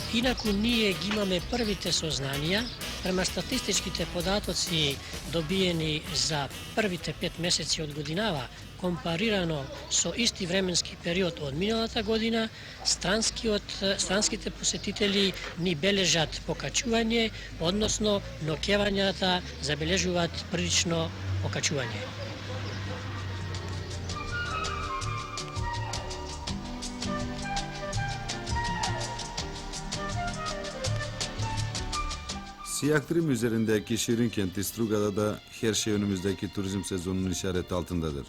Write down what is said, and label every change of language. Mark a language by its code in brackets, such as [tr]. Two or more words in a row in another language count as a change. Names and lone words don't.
[mk] Инаку ние ги имаме првите сознанија, према статистичките податоци добиени за првите 5 месеци од годинава, компарирано со исти временски период од миналата година, странските посетители ни бележат покачување, односно ноќевањата забележуваат прилично покачување. [tr] Siyah Trim üzerindeki şirin kenti Strugada da her şey önümüzdeki turizm sezonunun işareti altındadır.